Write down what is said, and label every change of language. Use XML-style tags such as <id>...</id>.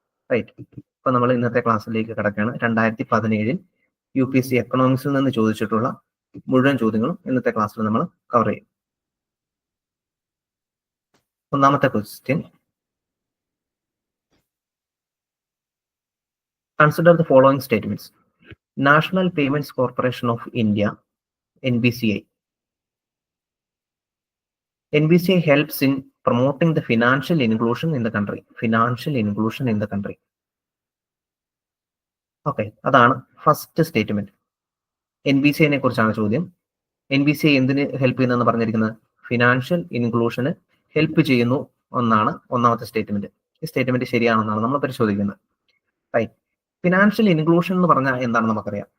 <ml>Right, അപ്പൊ നമ്മൾ ഇന്നത്തെ ക്ലാസ്സിലേക്ക് കിടക്കുകയാണ്. 2017 UPSC എക്കണോമിക്സിൽ നിന്ന് ചോദിച്ചിട്ടുള്ള മുഴുവൻ ചോദ്യങ്ങളും ഇന്നത്തെ ക്ലാസ്സിൽ നമ്മൾ കവർ ചെയ്യും.</ml> <en>ഒന്നാമത്തെ question, consider the following statements. National payments corporation of India, NBCI. NBCI helps in promoting the financial inclusion in the country. Financial inclusion in the country.</en> <ml>Okay, അതാണ് ഫസ്റ്റ് സ്റ്റേറ്റ്മെന്റ്. NBCIനെ കുറിച്ചാണ് ചോദ്യം. NBCI എന്തിന് help ചെയ്യുന്നതെന്ന് പറഞ്ഞിരിക്കുന്നത് financial ഇൻക്ലൂഷന് help ചെയ്യുന്നു എന്നാണ് ഒന്നാമത്തെ statement. ഈ സ്റ്റേറ്റ്മെന്റ് ശരിയാണെന്നാണ് നമ്മൾ പരിശോധിക്കുന്നത്. റൈറ്റ്, ഫിനാൻഷ്യൽ ഇൻക്ലൂഷൻ എന്ന് പറഞ്ഞാൽ എന്താണെന്ന് നമുക്കറിയാം.</ml>